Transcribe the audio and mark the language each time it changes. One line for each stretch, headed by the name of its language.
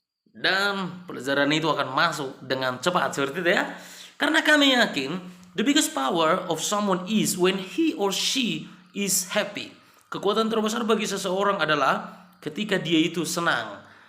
Indonesian: Dan pelajaran itu akan masuk dengan cepat seperti itu ya. Karena kami yakin
English: the biggest power of someone is when he or she is happy.
Indonesian: Kekuatan terbesar bagi seseorang adalah ketika dia itu senang.